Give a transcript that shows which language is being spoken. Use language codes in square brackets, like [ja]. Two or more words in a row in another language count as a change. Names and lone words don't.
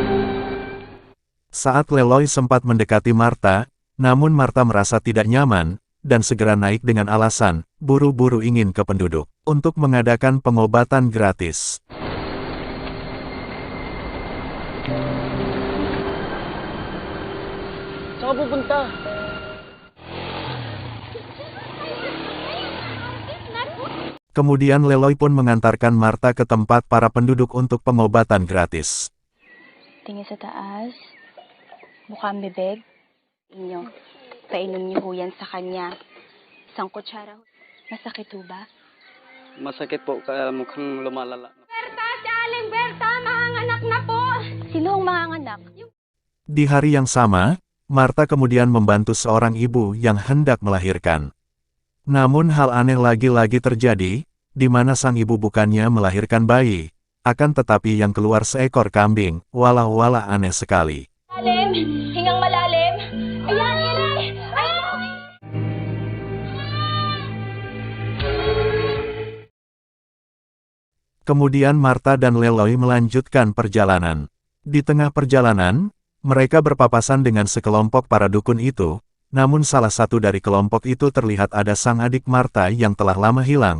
[id] Saat Leloy sempat mendekati Marta, namun Marta merasa tidak nyaman, dan segera naik dengan alasan, buru-buru ingin ke penduduk, untuk mengadakan pengobatan gratis. [tl] Saan ka pupunta? [id] Kemudian Leloy pun mengantarkan Marta ke tempat para penduduk untuk pengobatan gratis. [tl] Tingin sa taas. Mukhang bibig. Inyo. Painom niyo ho yan sa kanya. Isang kutsara ho. Masakit ho ba? Masakit po, kaya mukhang lumalala. Berta! Si Aling Berta! Manganganak na po! Sino ang manganganak? [id] Di hari yang sama, Marta kemudian membantu seorang ibu yang hendak melahirkan. Namun hal aneh lagi-lagi terjadi, di mana sang ibu bukannya melahirkan bayi, akan tetapi yang keluar seekor kambing, walah-walah aneh sekali. [tl] Malalim! Hingang malalim! Ayan, Iri! Ayan! [id] Kemudian Marta dan Leloy melanjutkan perjalanan. Di tengah perjalanan, mereka berpapasan dengan sekelompok para dukun itu, namun salah satu dari kelompok itu terlihat ada sang adik Marta yang telah lama hilang.